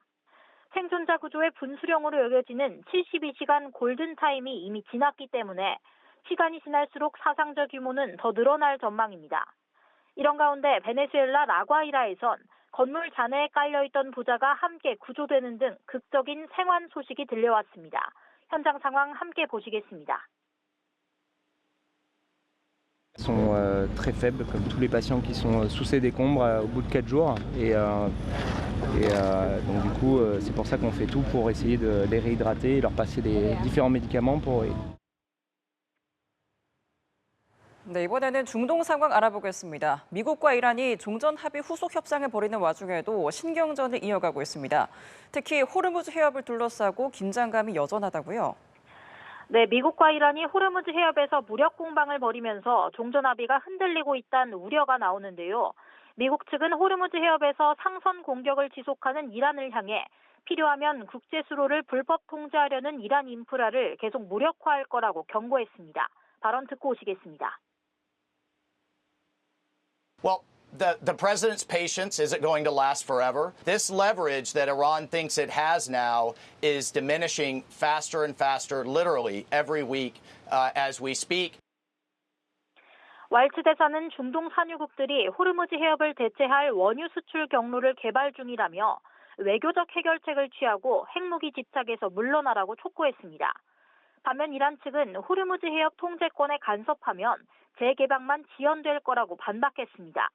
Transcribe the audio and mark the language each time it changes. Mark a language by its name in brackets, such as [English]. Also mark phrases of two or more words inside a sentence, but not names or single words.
[Korean] 생존자 구조의 분수령으로 여겨지는 72시간 골든타임'이 이미 지났기 때문에 시간이 지날수록 사상자 규모는 더 늘어날 전망입니다. 이런 가운데 베네수엘라 라과이라에선 건물 잔해에 깔려있던 부자가 함께 구조되는 등 극적인 생還소식이 들려왔습니다. 현장 상황 함께 보시겠습니다. [French] sont très faibles, comme tous les patients qui sont sous ces décombres au bout de 4 jours. Donc du coup, c'est pour ça qu'on fait tout pour essayer de les réhydrater et leur passer les différents médicaments pour... [Korean] 네, 이번에는 중동 상황 알아보겠습니다. 미국과 이란이 종전 합의 후속 협상을 벌이는 와중에도 신경전을 이어가고 있습니다. 특히 호르무즈 해협을 둘러싸고 긴장감이 여전하다고요? 네, 미국과 이란이 호르무즈 해협에서 무력 공방을 벌이면서 종전 합의가 흔들리고 있다는 우려가 나오는데요. 미국 측은 호르무즈 해협에서 상선 공격을 지속하는 이란을 향해 필요하면 국제 수로를 불법 통제하려는 이란 인프라를 계속 무력화할 거라고 경고했습니다. 발언 듣고 오시겠습니다. [English] Well, the president's patience isn't going to last forever. This leverage that Iran thinks it has now is diminishing faster and faster, literally every week as we speak. [Korean] 왈츠 대사는 중동 산유국들이 호르무즈 해협을 대체할 원유 수출 경로를 개발 중이라며 외교적 해결책을 취하고 핵무기 집착에서 물러나라고 촉구했습니다. 반면 이란 측은 호르무즈 해협 통제권에 간섭하면 재개방만 지연될 거라고 반박했습니다.